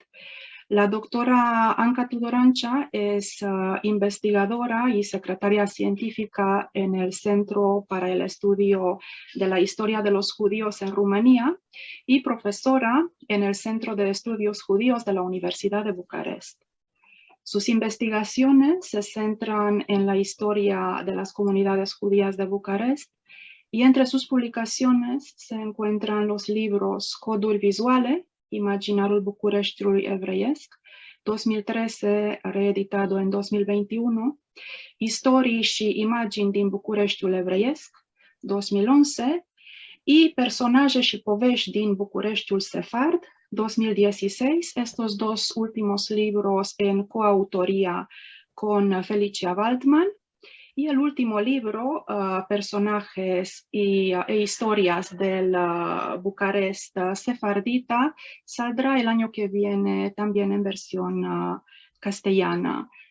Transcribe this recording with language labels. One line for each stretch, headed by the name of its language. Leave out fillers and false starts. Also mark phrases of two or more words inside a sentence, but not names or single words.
Spanish: La doctora Anca Tudorancea es investigadora y secretaria científica en el Centro para el Estudio de la Historia de los Judíos en Rumanía y profesora en el Centro de Estudios Judíos de la Universidad de Bucarest. Sus investigaciones se centran en la historia de las comunidades judías de Bucarest y entre sus publicaciones se encuentran los libros Coduri vizuale, Imaginarul Bucureștiului evreiesc, 2013, reeditado en 2021, Istorii și imagini din Bucureștiul evreiesc, 2011, y Personaje și povești din Bucureștiul sefard, 2016, estos dos últimos libros en coautoría con Felicia Waldman. Y el último libro, Personajes e historias del Bucarest sefardita, saldrá el año que viene también en versión castellana.